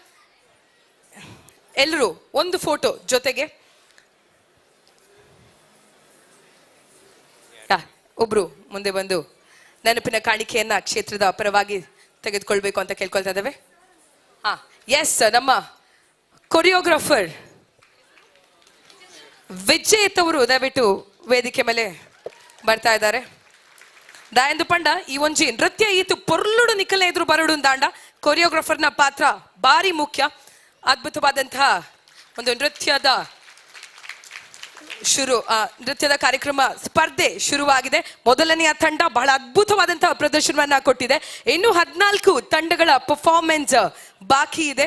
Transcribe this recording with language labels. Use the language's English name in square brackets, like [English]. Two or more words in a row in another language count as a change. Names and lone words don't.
[Kannada] ಎಲ್ಲರೂ ಒಂದು ಫೋಟೋ ಜೊತೆಗೆ ಒಬ್ರು ಮುಂದೆ ಬಂದು ನೆನಪಿನ ಕಾಣಿಕೆಯನ್ನ ಕ್ಷೇತ್ರದ ಪರವಾಗಿ ತೆಗೆದುಕೊಳ್ಬೇಕು ಅಂತ ಕೇಳ್ಕೊಳ್ತಾ ಇದ್ದೇವೆ. ಎಸ್, ನಮ್ಮ ಕೊರಿಯೋಗ್ರಾಫರ್ ವಿಜೇತ್ ಅವರು ದಯವಿಟ್ಟು ವೇದಿಕೆ ಮೇಲೆ ಬರ್ತಾ ಇದ್ದಾರೆ. [Tulu] ದಾಯಂದು ಪಂಡ ಈ ಒಂಜಿ ನೃತ್ಯ ಈತು ಪೊರ್ಲುಡು ನಿಖಲ್ನ ಎದುರು ಬರಡು ದಾಂಡ ಕೊರಿಯೋಗ್ರಾಫರ್ನ ಪಾತ್ರ ಭಾರಿ ಮುಖ್ಯ. [Kannada] ಅದ್ಭುತವಾದಂತಹ ಒಂದು ನೃತ್ಯದ ಕಾರ್ಯಕ್ರಮ ಸ್ಪರ್ಧೆ ಶುರುವಾಗಿದೆ. ಮೊದಲನೆಯ ತಂಡ ಬಹಳ ಅದ್ಭುತವಾದಂತಹ ಪ್ರದರ್ಶನವನ್ನ ಕೊಟ್ಟಿದೆ. ಇನ್ನು 14 ತಂಡಗಳ ಪರ್ಫಾರ್ಮೆನ್ಸ್ ಬಾಕಿ ಇದೆ.